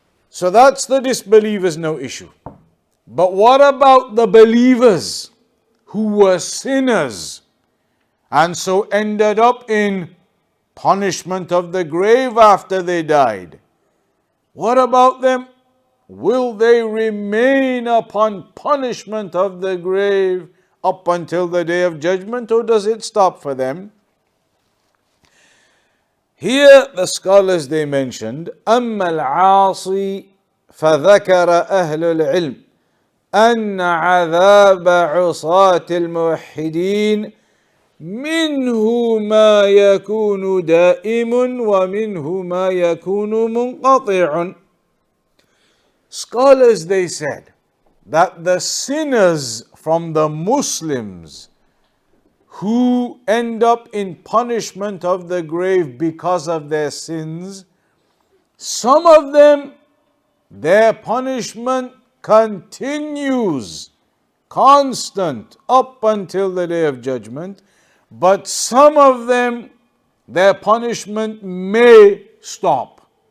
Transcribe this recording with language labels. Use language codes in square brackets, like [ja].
[en] So that's the disbelievers, no issue. But what about the believers who were sinners and so ended up in punishment of the grave after they died? What about them? Will they remain upon punishment of the grave up until the day of judgment, or does it stop for them? Here the scholars they mentioned, [ar] أما العاصي فذكر أهل العلم أن عذاب عصاة الموحدين منه ما يكون دائم ومنه ما يكون منقطع. [en] Scholars they said that the sinners from the Muslims who end up in punishment of the grave because of their sins, some of them, their punishment continues constant up until the day of judgment, but some of them, their punishment may stop.